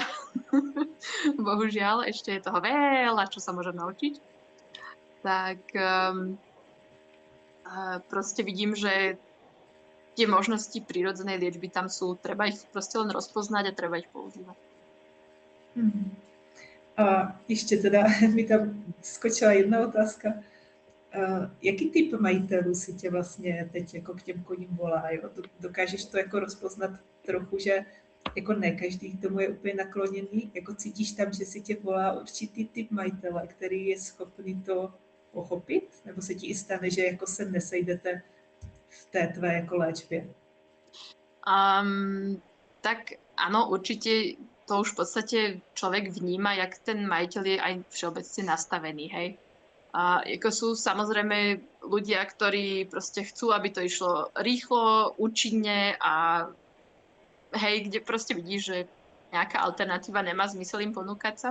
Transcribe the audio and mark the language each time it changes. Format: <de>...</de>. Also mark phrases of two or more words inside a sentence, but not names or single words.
<sk>Bohužiaľ, ešte je toho veľa, čo sa môžem naučiť. Tak proste vidím, že tie možnosti prírodzenej liečby tam sú. Treba ich proste len rozpoznať a treba ich používať.</sk> <cs>A ještě teda mi tam skočila jedna otázka. Jaký typ majitelů si tě vlastně teď jako k těm koním volá? Jo? Dokážeš to jako rozpoznat trochu, že jako ne každý k tomu je úplně nakloněný? Jako cítíš tam, že si tě volá určitý typ majitele, který je schopný to pochopit? Nebo se ti i stane, že jako se nesejdete v té tvé jako léčbě?</cs> <sk>Tak áno, určite to už v podstate človek vníma, jak ten majiteľ je aj všeobecne nastavený, hej. A ako sú samozrejme ľudia, ktorí proste chcú, aby to išlo rýchlo, účinne a hej, kde proste vidíš, že nejaká alternatíva nemá zmysel im ponúkať sa.</sk>